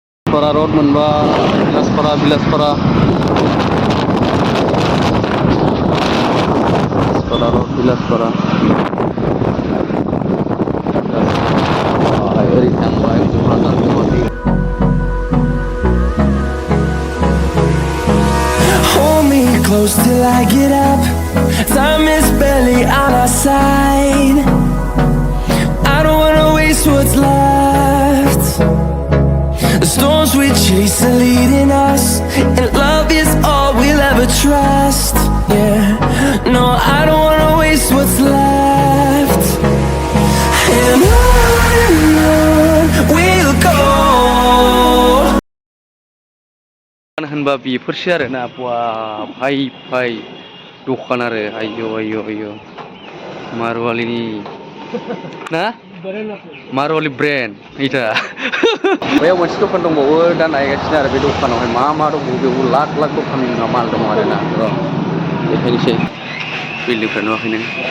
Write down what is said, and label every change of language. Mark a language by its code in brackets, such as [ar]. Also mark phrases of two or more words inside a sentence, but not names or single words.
[brx] Bilaspara Road मोनबा Bilaspara Road Bilaspara ओरै थांबाय क'क्राझार गुवाहाटी [en] Hold me close till I get up. Time is barely on our side. I don't wanna waste what's left. The storms we chase are leading us, and love is all we'll ever trust. Yeah, no, I don't wanna waste what's left. And on we'll go. [brx] होनबा बेफोरसो आरोना भाइ दखान आरो आयौ मारवालिनि ना मारवालि ब्रेन्ड इटा बैयाव मोनसे दखान दंबावो दा नायगासिनो आरो बे दखानावहाय मा दंबावो बेयाव लाख दखाननि माल दङ आरोना र' देखायनोसै बिल्डिंफ्रा नुवाखै नों